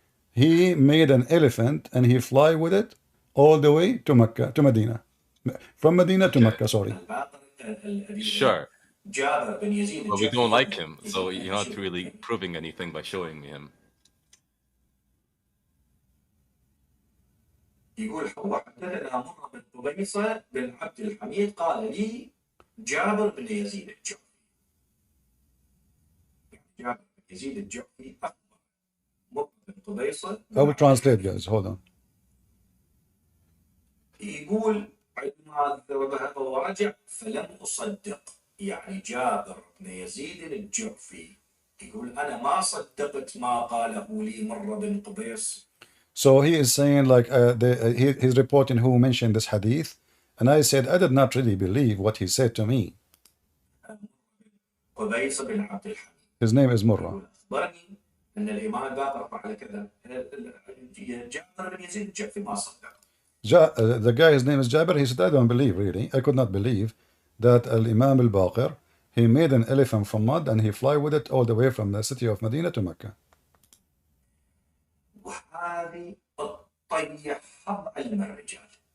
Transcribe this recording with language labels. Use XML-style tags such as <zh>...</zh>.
<en>He made an elephant and he fly with it all the way to Mecca, to Medina, from Medina to Okay, Mecca. Sorry. sure. But we don't like him, so you're not really proving anything by showing me him.</en> <ar>يقول وحدثنا مرة بن قبيصة بن عبد الحميد قال لي جابر بن يزيد الجعفي. جابر بن يزيد الجعفي أخبر مرة بن قبيصة.</ar> <en>I will translate, guys. Hold on.</en> <ar>يقول عندما ذهب ورجع فلم أصدق، يعني جابر بن يزيد الجعفي يقول أنا ما صدقت ما قاله لي مرة بن قبيص.</ar> <en>So he is saying like he's reporting who mentioned this hadith, and I said I did not really believe what he said to me.</en> <ar>قبيص بن عبد الحميد.</ar> <en>His name is Murrah.</en> <ar>أخبرني أن الإمام الباقر فعل كذا. جابر بن يزيد الجعفي ما صدق.</ar> <en>The guy, his name is Jabir. He said I don't believe really. I could not believe that Al Imam Al Baqir he made an elephant from mud and he fly with it all the way from the city of Medina to Mecca.</en> <ar>وهذه تطيح علم الرجال.</ar>